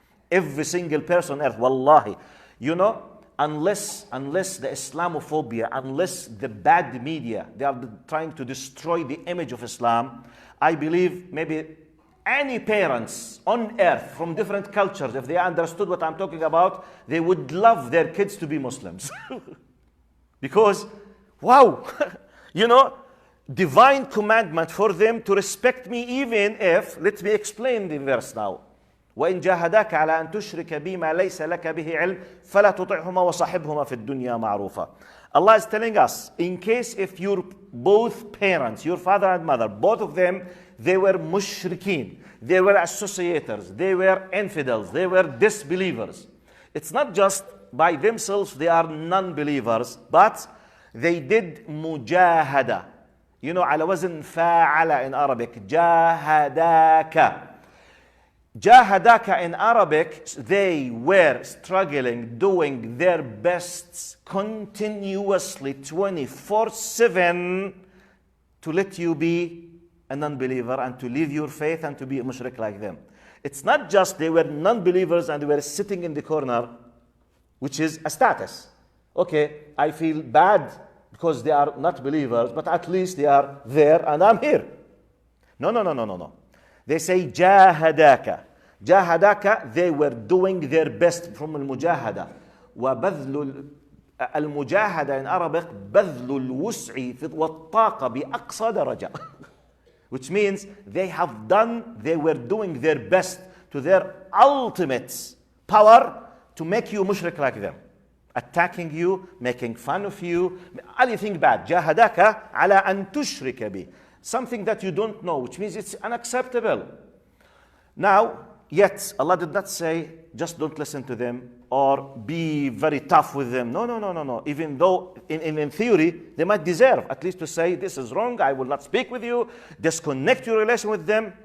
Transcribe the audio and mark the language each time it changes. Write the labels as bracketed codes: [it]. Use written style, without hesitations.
[en] Every single person on earth, wallahi. You know, unless the Islamophobia, unless the bad media, they are trying to destroy the image of Islam, I believe maybe any parents on earth from different cultures, if they understood what I'm talking about, they would love their kids to be Muslims. Because, wow, you know, divine commandment for them to respect me, even if, let me explain the verse now. [ar] وإن جاهداك على أن تشرك بي ما ليس لك به علم فلا تطعهما وصاحبهما في الدنيا معروفا. [en] Allah is telling us, in case if your both parents, your father and mother, both of them, they were mushrikeen, they were associators, they were infidels, they were disbelievers. It's not just by themselves they are non-believers, but they did mujahada. You know, [ar] على وزن فاعل [en] in Arabic, [ar] جاهداك. [en] Jahadaka in Arabic, they were struggling, doing their best continuously 24/7 to let you be a non-believer and to leave your faith and to be a mushrik like them. It's not just they were non-believers and they were sitting in the corner, which is a status. Okay, I feel bad because they are not believers, but at least they are there and I'm here. No. They say jahadaka. Jahadaka, they were doing their best from al-mujahada. [ar] وبذل المجاهدة [en] in Arabic [ar] بذل الوسع والطاقة بأقصى درجة. [en] Which means they were doing their best to their ultimate power to make you mushrik like them. Attacking you, making fun of you, anything bad. [ar] جاهدaka على أن تشرك بي. [en] Something that you don't know, which means it's unacceptable. Now, yet Allah did not say, just don't listen to them or be very tough with them. No. Even though in theory, they might deserve at least to say, this is wrong, I will not speak with you, disconnect your relation with them.